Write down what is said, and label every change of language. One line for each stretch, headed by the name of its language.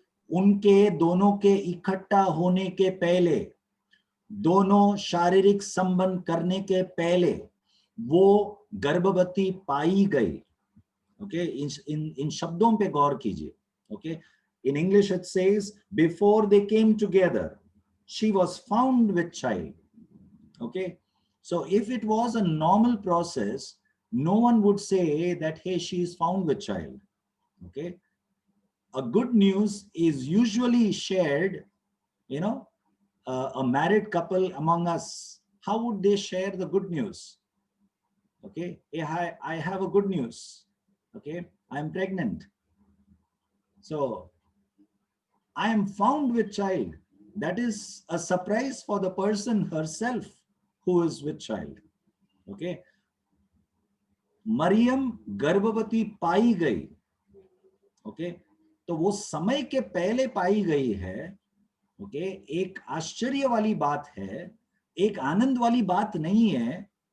Hindi: उनके दोनों के इकट्ठा होने के पहले, दोनों शारीरिक संबंध करने के पहले वो गर्भवती पाई गई। इन शब्दों पे गौर कीजिए।
English: In English it says, before they came together, she was found with child. Okay, so if it was a normal process, no one would say that, hey, she is found with child. Okay, a good news is usually shared, you know, a married couple among us, how would they share the good news? Okay, hey, I have a good news. Okay, I'm pregnant. So I am found with child. That is a surprise for the person herself who is with child.
Hindi: Okay, Maryam गर्भवती पाई गई. Okay, तो वो समय के पहले पाई गई है. Okay, एक आश्चर्य वाली बात है, एक आनंद वाली बात नहीं है.